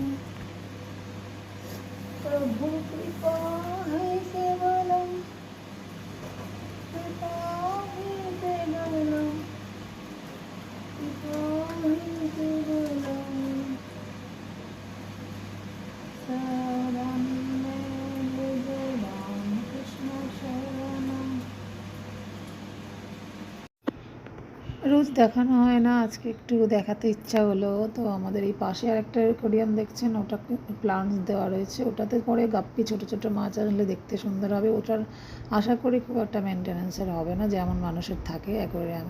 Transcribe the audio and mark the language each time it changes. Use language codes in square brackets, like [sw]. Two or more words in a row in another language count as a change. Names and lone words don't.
[sa] प्रभु कृपा है केवलम, कृपा है केवलम, कृपा है केवलम शरण्ये। जय जय राम कृष्ण शरणम। [bn] রোজ দেখানো হয় না, আজকে একটু দেখাতে ইচ্ছা হলো। তো আমাদের এই পাশে আর একটা অ্যাকোয়ারিয়াম দেখছেন, ওটা প্লান্টস দেওয়া রয়েছে, ওটাতে পরে গাপ্পি ছোটো ছোটো মাছ আনলে দেখতে সুন্দর হবে। ওটার আশা করি খুব একটা মেনটেন্যান্সের হবে না, যেমন মানুষের থাকে অ্যাকোয়ারিয়ামে।